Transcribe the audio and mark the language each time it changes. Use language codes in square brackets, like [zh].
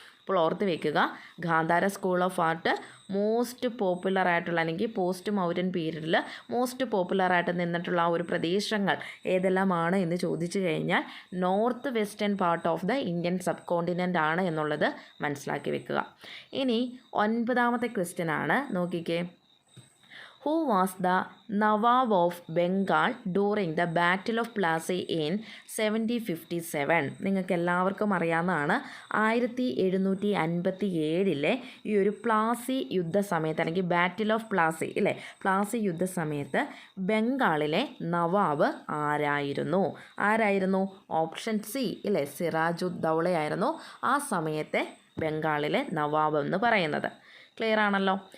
[ml] അപ്പോൾ ഓർത്ത് വയ്ക്കുക, Gandhara school of art most popular ആയിട്ടുള്ള അല്ലെങ്കിൽ പോസ്റ്റ് മൗര്യൻ പീരീഡിൽ മോസ്റ്റ് പോപ്പുലറായിട്ട് നിന്നിട്ടുള്ള ആ ഒരു പ്രദേശങ്ങൾ ഏതെല്ലാമാണ് എന്ന് ചോദിച്ചു കഴിഞ്ഞാൽ north western part of the Indian sub continent ആണ് എന്നുള്ളത് മനസ്സിലാക്കി വെക്കുക. ഇനി 9ാമത്തെ ക്വസ്റ്റ്യൻ ആണ്. നോക്കിക്കേ, [en] who was the Nawab of Bengal during the Battle of Plassey in 1757? [ml] നിങ്ങൾക്ക് എല്ലാവർക്കും അറിയാവുന്നതാണ്, 1757 ഈ ഒരു പ്ലാസി യുദ്ധസമയത്ത് അല്ലെങ്കിൽ ബാറ്റിൽ ഓഫ് പ്ലാസി ഇല്ലേ, പ്ലാസി യുദ്ധസമയത്ത് ബംഗാളിലെ നവാബ് ആരായിരുന്നു? ഓപ്ഷൻ സി ഇല്ലേ, സിറാജുദ്ദൗളയായിരുന്നു ആ സമയത്തെ ബംഗാളിലെ നവാബ് എന്ന് പറയുന്നത്. ക്ലിയർ ആണല്ലോ.